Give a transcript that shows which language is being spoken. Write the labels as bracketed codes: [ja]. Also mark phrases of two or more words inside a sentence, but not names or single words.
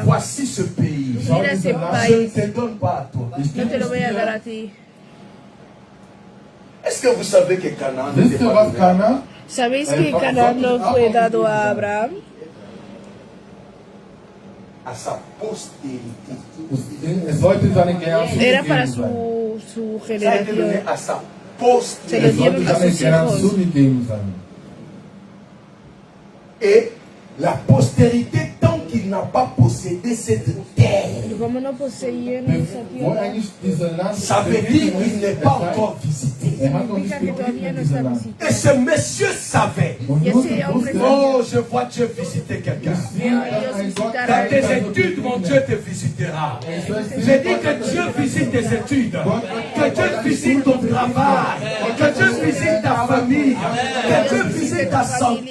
[fr] voici ce pays. [es] mira ese [fr] Je [es] país, [fr] ne te donne pas à toi. [es] no te lo voy a dar a ti. [fr] Est-ce que vous savez que Canaan [de] Wisst [fr] n'était [de] ihr, [fr] pas [de] was [fr] donné? [de] Kanaan? [es] ¿Sabéis que Canaán no fue dado a Abraham? [fr] À sa postérité. [de] Es sollte seine Generation [es] Era para [de] gegeben sein. [es] su [fr] Ça a été donné [es] generación. [fr] à sa [es] Se lo [fr] postérité. [de] Es sollte [es] dieron a [de] seine [es] sus [de] Generation [es] hijos. [de] gegeben sein. [fr] Et la postérité, tant qu'il n'a pas possédé cette terre, [es] Y como no poseyeron esa [de] Wo [es] tierra, [de] eigentlich dieses Land [fr] ça veut dire qu'il n'est pas encore visité. [de] Er hat noch nicht [es] significa que todavía [de] begegnet, [es] no [de] dieses [es] está [de] Land. [es] visitado. [fr] Et ce monsieur savait. [de] Und [es] Y [de] Josef [es] ese hombre [de] wusste, [fr] Oh, je vois Dieu visiter quelqu'un. Dans tes études, mon Dieu te visitera. J'ai dit que Dieu visite tes études, que Dieu visite ton travail, que Dieu visite ta famille, que Dieu visite ta santé.